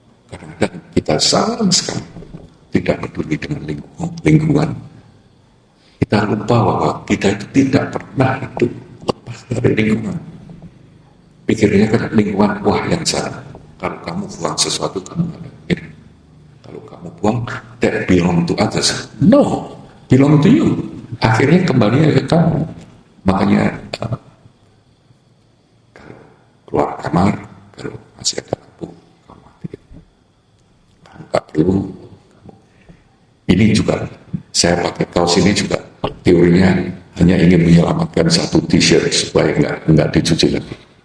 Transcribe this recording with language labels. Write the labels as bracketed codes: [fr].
[id] Kadang-kadang kita sama sekali tidak peduli dengan lingkungan. Kita lupa bahwa kita itu tidak pernah hidup lepas dari lingkungan. Pikirnya kan lingkungan, wah yang salah. Kalau kamu buang sesuatu, kamu ada. Kalau kamu buang, [en] that belong to others. No, belong to you. [id] Akhirnya kembali ke kamu. Makanya kalau keluar kamar, kalau masih ada lampu, kamu mati. Kamu nggak perlu. Ini juga saya pakai kaos ini juga teorinya hanya ingin menyelamatkan satu t-shirt supaya nggak dicuci lagi.